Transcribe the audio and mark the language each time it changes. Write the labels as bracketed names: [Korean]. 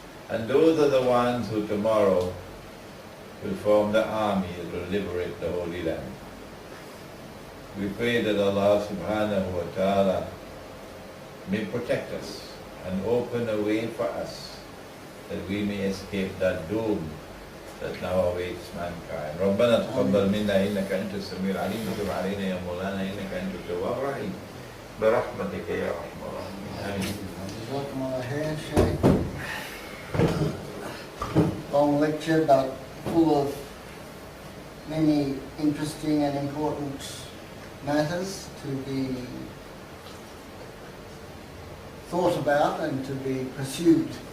[English] And those are the ones who tomorrow will form the army that will liberate the Holy Land. We pray that Allah subhanahu wa ta'ala may protect us and open a way for us that we may escape that doom that now awaits mankind. [Arabic] ربنا تقبل منا إنك أنت السميع العليم وتب علينا يا مولانا إنك أنت التواب الرحيم برحمتك يا أرحم الراحمين. [English] Jazakumullah khair, Sheikh. Long lecture, but full of many interesting and important matters to be thought about and to be pursued.